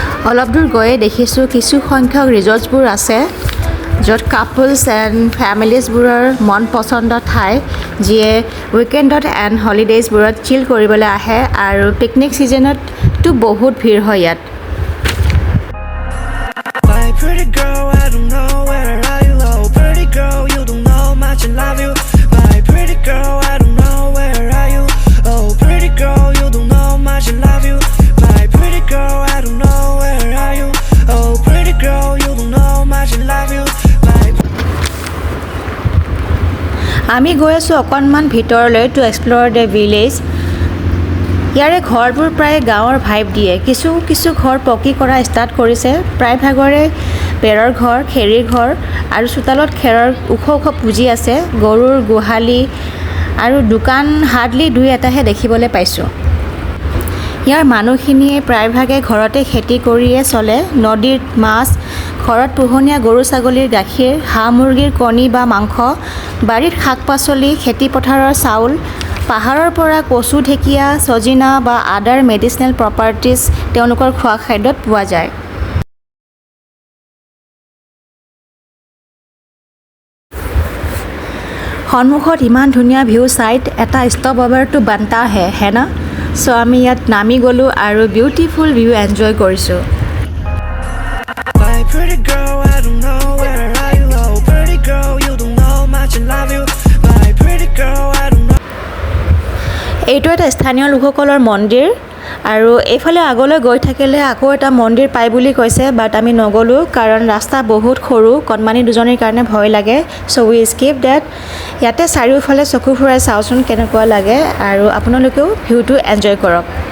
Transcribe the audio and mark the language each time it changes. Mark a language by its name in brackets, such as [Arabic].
[Assamese] অলপ দূৰ গৈয়ে দেখিছোঁ কিছু সংখ্যক ৰিজৰ্টছবোৰ আছে য'ত [English] couples and ফেমিলিজবোৰৰ [Assamese] মন পচন্দ ঠাই যিয়ে উইকেণ্ডত এণ্ড হলিডেজবোৰত চিল কৰিবলৈ আহে আৰু পিকনিক ছিজনততো বহুত ভিৰ হয় ইয়াত [English] Pretty girl, I don't know where are you? Oh, pretty girl, you don't know much I love you. My pretty girl, I don't know where are you? Oh, pretty girl, you don't know much I love you. My pretty girl, I don't know where are you? Oh, pretty girl, you don't know much I love you. [Assamese] আমি গৈ আছোঁ অকণমান ভিতৰলৈ [English] to explore the village [Assamese] ইয়াৰে ঘৰবোৰ প্ৰায় গাঁৱৰ ভাইব দিয়ে কিছু কিছু ঘৰ পকী কৰা ষ্টাৰ্ট কৰিছে প্ৰায়ভাগৰে বেৰৰ ঘৰ খেৰীৰ ঘৰ আৰু চোতালত খেৰৰ ওখ ওখ পুঁজি আছে গৰুৰ গোহালি আৰু দোকান হাৰ্ডলি দুই এটাহে দেখিবলৈ পাইছোঁ ইয়াৰ মানুহখিনিয়ে প্ৰায়ভাগে ঘৰতে খেতি কৰিয়ে চলে নদীৰ মাছ ঘৰত পোহনীয়া গৰু ছাগলীৰ গাখীৰ হাঁহ মুৰ্গীৰ কণী বা মাংস বাৰীত শাক পাচলি খেতি পথাৰৰ চাউল পাহাৰৰ পৰা কচু ঢেকীয়া ছজিনা বা আদাৰ মেডিচিনেল প্ৰপাৰ্টিজ তেওঁলোকৰ খোৱা খাদ্যত পোৱা যায় সন্মুখত ইমান ধুনীয়া ভিউ চাইট এটা ষ্টপ অভাৰটো [Hindi] বানতা হে না [Assamese] চ' আমি ইয়াত নামি গ'লোঁ আৰু [English] beautiful view enjoy [Assamese] কৰিছোঁ [English] Pretty girl, I don't know where are you? Oh, pretty girl, you don't know much I love you. My pretty girl, I don't know. [Assamese] এইটো এটা স্থানীয় লোকসকলৰ মন্দিৰ আৰু এইফালে আগলৈ গৈ থাকিলে আকৌ এটা মন্দিৰ পাই বুলি কৈছে বাট আমি নগ'লোঁ কাৰণ ৰাস্তা বহুত সৰু কণমানি দুজনীৰ কাৰণে ভয় লাগে [English] so' we skip that [Assamese] ইয়াতে চাৰিওফালে চকু ফুৰাই চাওঁচোন কেনেকুৱা লাগে আৰু আপোনালোকেও ভিউটো এনজয় কৰক